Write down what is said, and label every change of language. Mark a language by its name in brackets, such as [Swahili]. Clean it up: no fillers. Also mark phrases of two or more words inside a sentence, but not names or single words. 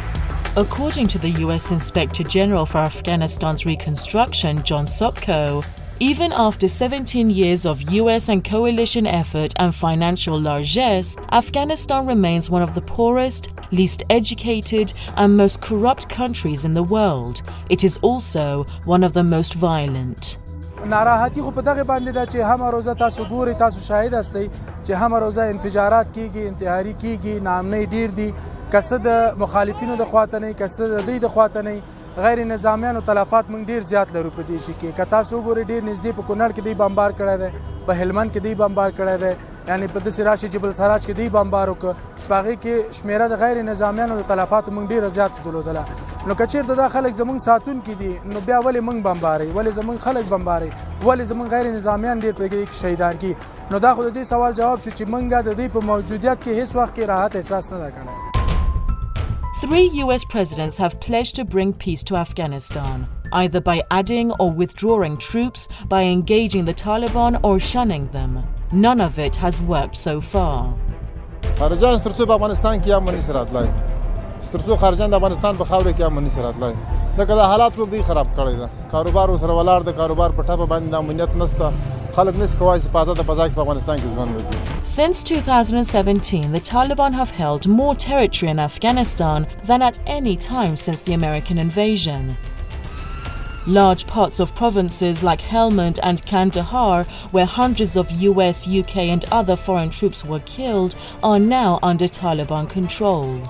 [English] According to the US Inspector General for Afghanistan's reconstruction, John Sopko, Even after 17 years of US and coalition effort and financial largesse, Afghanistan remains one of the poorest, least educated, and most corrupt countries in the world. It is also one of the most violent. [Pashto] ناراحتی خو په دغه باندې ده چې هم روزه تاسو ګوري تاسو شاهد هستئ چې هم روزه انفجارات کیږي انتحاري کیږي ناامنۍ ډیر دي کسه د مخالفینو د خواته نه کسه د دوی د خواته نه غیر نظامیانو تلفات موږ ډیر زیات لرو په دې شي کې که تاسو ګوري ډیر نږدې په کونړ کې دی بمبار کړی دی په هلمند کې دی بمبار کړی دی یعنی په داسې راشي جبل سراج کې دی بمبار وکړ په هغې کې شمیره د غیر نظامیانو د تلفاتو موږ ډیره زیات درلودله نو که چېرته دا خلک زموږ ساتونکي دي نو بیا ولې موږ بمبارئ ولې زموږ خلک بمبارئ ولې زموږ غیر نظامیان ډېر په دې کې شهیدان کړي نو دا خو د دې سوال جواب شو چې موږ د دوی په موجودیت کې هیڅ وخت کې راحت احساس نه ده کړی. [English] 3 US presidents have pledged to bring peace to Afghanistan, either by adding or withdrawing troops, by engaging the Taliban or shunning them. None of it has worked so far. [Pashto] خارجان سترڅو په افغانستان کې امنیت سره راتلای سترڅو خارجان د افغانستان په خاور کې امنیت سره راتلای دا کله حالات ټول دی خراب کړی دا کاروبار سره ولاړ د کاروبار په ټاپه باندې امنیت نشته خلک نس کوای چې په آزاد فضا کې په افغانستان کې ژوند وکړي. [English] Since 2017, the Taliban have held more territory in Afghanistan than at any time since the American invasion. Large parts of provinces like Helmand and Kandahar, where hundreds of US, UK and other foreign troops were killed, are now under Taliban control.